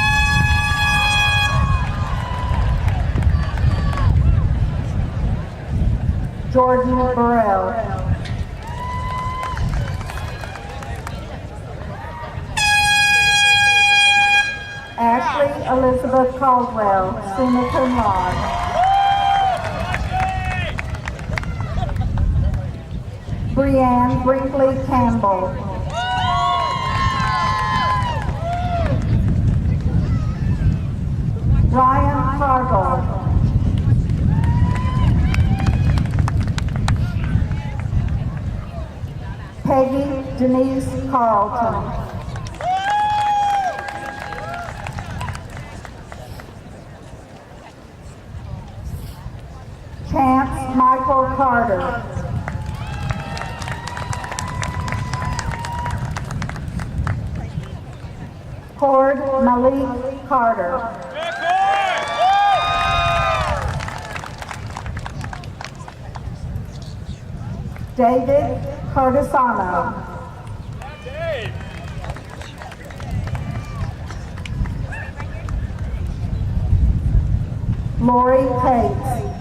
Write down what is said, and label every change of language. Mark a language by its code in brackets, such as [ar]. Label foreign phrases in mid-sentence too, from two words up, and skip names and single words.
[en] Jordan Burrell. Ashley Elizabeth Caldwell, [la] summa cum laude. [en] Brianne Brinkley Campbell. Ryan Fargo. Peggy Denise Carlton. Chance Michael Carter. Cord Malik Carter. David Cardisano. Lori Cates.